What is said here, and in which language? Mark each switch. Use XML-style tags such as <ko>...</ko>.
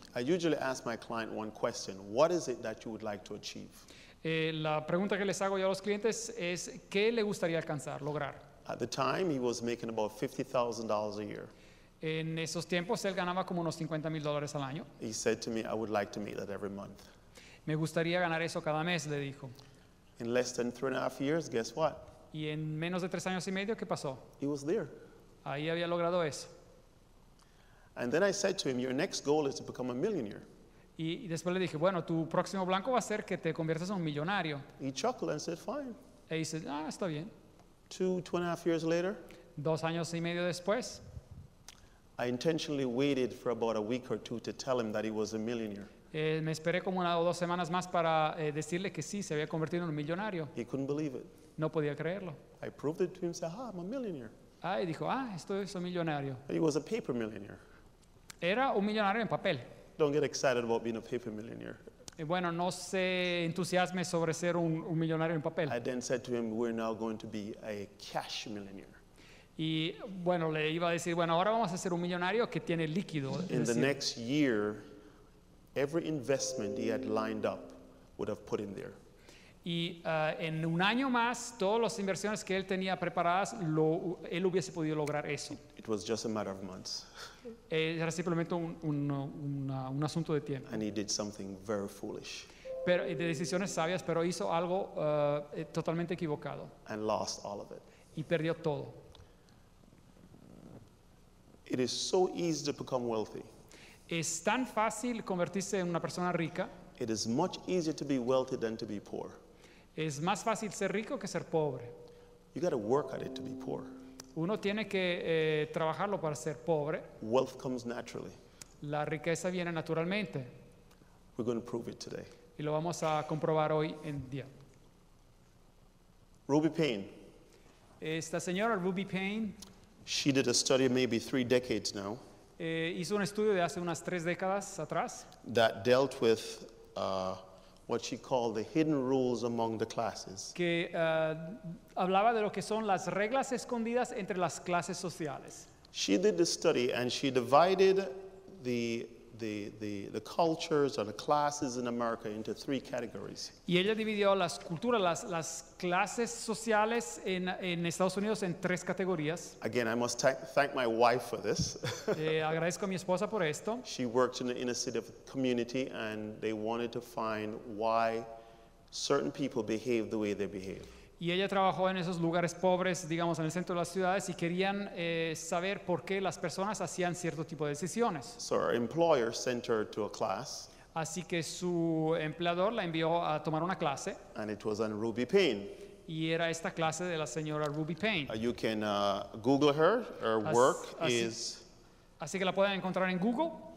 <en>I usually ask my client one question: what is it that you would like to achieve?</en> <es>la pregunta que les hago yo a los clientes es ¿qué le gustaría alcanzar, lograr?</es> <en>At the time, he was making about $50,000 a year.</en> <es>En esos tiempos él ganaba como unos $50,000 al año.</es> <en>He said to me, I would like to make that every month.</en> <es>Me gustaría ganar eso cada mes, le dijo.</es> <en>In less than 3.5 years, guess what?</en> <es>Y en menos de 3 años y medio, ¿qué pasó?</es> <en>He was there.</en> <es>Ahí había logrado eso.</es> <en>And then I said to him, your next goal is to become a millionaire.</en> <es>Y después le dije, bueno, tu próximo blanco va a ser que te conviertas en un millonario.</es> <en>He chuckled and said, fine.</en> <es>E dice, está bien.</es> <en>2.5 years later,</en> <es>2 años y medio después,</es> <en>I intentionally waited for about a week or two to tell him that he was a millionaire.</en> <es>me esperé como 1 o 2 semanas más para decirle que sí, se había convertido en un millonario.</es> <en>He couldn't believe it.</en> <es>No podía creerlo.</es> <en>I proved it to him and said, I'm a millionaire.</en> <es>Y dijo, soy millonario.</es> <en>He was a paper millionaire.</en> <es>Era un millonario en papel.</es> <en>Don't get excited about being a paper millionaire.</en> <es>Bueno, no se entusiasme sobre ser un millonario en papel.</es> <en>I then said to him, we're now going to be a cash millionaire.</en> <es>Y bueno, le iba a decir, bueno, ahora vamos a ser un millonario que tiene líquido.</es> <en>In</en> <es>Es</es> <en>the</en> <es>decir,</es> <en>next year, every investment he had lined up would have put in there.</en> <es>y en 1 año más, todas las inversiones que él tenía preparadas, él hubiese podido lograr eso.</es> <en>It was just a matter of months.</en> <es>Era simplemente un asunto de tiempo.</es> <en>And he did something very foolish</en> <es>Pero, de decisiones sabias, pero hizo algo totalmente equivocado.</es> <en>and lost all of it.</en> <es>Y perdió todo.</es> <en>It is so easy to become wealthy.</en> <es>Es tan fácil convertirse en una persona rica.</es> <en>It is much easier to be wealthy than to be poor.</en> <es>Es más fácil ser rico que ser pobre.</es> <en>You got to work at it to be poor.</en> <es>Uno tiene que trabajarlo para ser pobre.</es> <en>Wealth comes naturally.</en> <es>La riqueza viene naturalmente.</es> <en>We're going to prove it today.</en> <es>Y lo vamos a comprobar hoy en día.</es> <en>Ruby Payne,</en> <es>Esta señora, Ruby Payne,</es> <en>she did a study maybe 3 decades now</en> <es>hizo un estudio de hace unas 3 décadas atrás</es> <en>that dealt with what she called the hidden rules among the classes.</en> <es>que hablaba de lo que son las reglas escondidas entre las clases sociales.</es> <en>She did the study and she divided the the cultures or the classes in America into three categories.</en> <es>Y ella dividió las culturas, las clases sociales en Estados Unidos en tres categorías.</es> <en>Again, I must thank my wife for this.</en> <es>Agradezco a mi esposa por esto.</es> <en>She worked in the inner city of the community, and they wanted to find why certain people behave the way they behave.</en> <es>Y ella trabajó en esos lugares pobres, digamos, en el centro de las ciudades, y querían saber por qué las personas hacían cierto tipo de decisiones.</es> <en>So her employer sent her to a class,</en> <es>Así que su empleador la envió a tomar una clase,</es> <en>and it was on Ruby Payne.</en> <es>y era esta clase de la señora Ruby Payne.</es> <en>You can Google her. Her work is</en> <es>Así que la pueden encontrar en Google,</es>